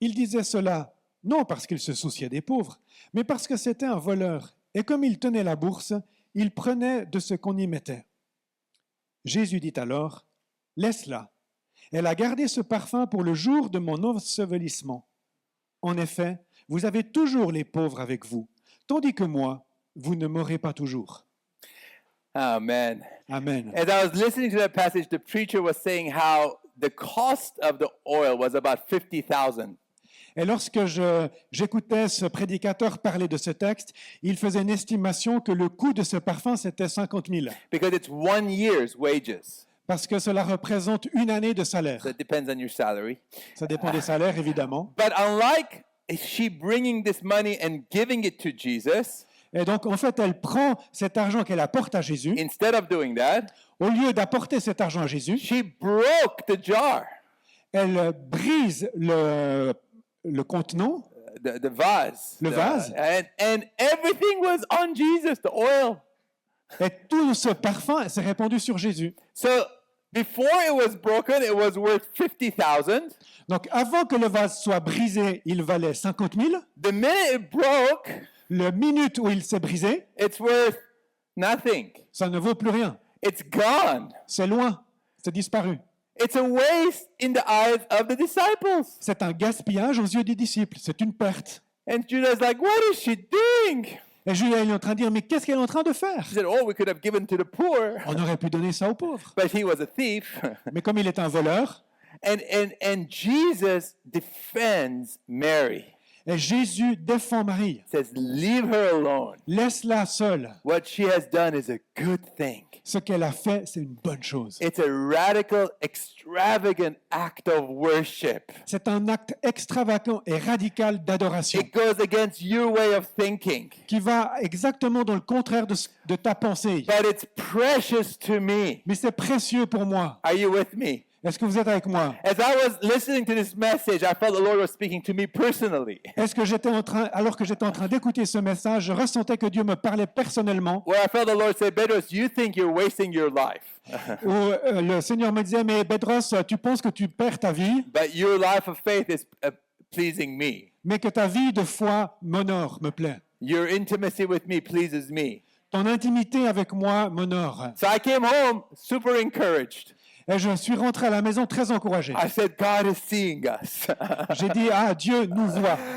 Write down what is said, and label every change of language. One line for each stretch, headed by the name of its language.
French: Il disait cela, non parce qu'il se souciait des pauvres, mais parce que c'était un voleur, et comme il tenait la bourse, il prenait de ce qu'on y mettait. Jésus dit alors, « Laisse-la. Elle a gardé ce parfum pour le jour de mon ensevelissement. En effet, vous avez toujours les pauvres avec vous, tandis que moi, vous ne m'aurez pas toujours. » Amen. Amen.
English: As I was listening to that passage, the preacher was saying how the cost of the oil was about 50,000.
French: Et lorsque j'écoutais ce prédicateur parler de ce texte, il faisait une estimation que le coût de ce parfum, c'était 50 000.
English: Because it's 1 year's wages.
French: Parce que cela représente une année de salaire.
English: So it depends on your salary.
French: Ça dépend des salaires, évidemment.
English: But unlike she bringing this money and giving it to Jesus,
French: Et donc, en fait, elle prend cet argent qu'elle apporte à Jésus.
English: instead of doing that,
French: Au lieu d'apporter cet argent à Jésus,
English: she broke the jar,
French: elle brise le contenant,
English: the vase.
French: Le vase.
English: And everything was on Jesus, the oil.
French: et tout ce parfum s'est répandu sur Jésus.
English: So before it was broken, it was worth 50,000.
French: Donc, avant que le vase soit brisé, il valait 50 000.
English: The minute it broke,
French: Le minute où il s'est brisé,
English: it's worth nothing.
French: ça ne vaut plus rien.
English: It's gone.
French: C'est loin, c'est disparu.
English: It's a waste in the eyes of the disciples.
French: C'est un gaspillage aux yeux des disciples, c'est une perte.
English: And Judah's like, what is she doing?
French: Et Judas il est en train de dire, mais qu'est-ce qu'elle est en train de faire?
English: She said, oh, we could have given to the poor.
French: On aurait pu donner ça aux pauvres.
English: But he was a thief.
French: Mais comme il est un voleur,
English: And Jesus defends Mary.
French: et Jésus défend Marie.
English: Says, leave her alone.
French: Laisse-la seule.
English: What she has done is a good thing.
French: Ce qu'elle a fait, c'est une bonne chose.
English: It's a radical, extravagant act of worship.
French: C'est un acte extravagant et radical d'adoration
English: It goes against your way of thinking.
French: qui va exactement dans le contraire de ta pensée.
English: But it's precious to me.
French: Mais c'est précieux pour moi.
English: Are you with me?
French: Est-ce que vous êtes avec moi?
English: As I was listening to this message, I felt the Lord was speaking to me personally.
French: Est-ce que alors que j'étais en train d'écouter ce message, je ressentais que Dieu me parlait personnellement,
English: Where I felt the Lord say, Bedros, you think you're wasting your life.
French: où le Seigneur me disait, mais Bedros, tu penses que tu perds ta vie,
English: But your life of faith is pleasing me.
French: mais que ta vie de foi m'honore, me plaît.
English: Your intimacy with me pleases me.
French: Ton intimité avec moi m'honore.
English: So I came home super encouraged.
French: Et je suis rentré à la maison très encouragé.
English: I said, God is seeing us.
French: J'ai dit, ah, Dieu nous voit.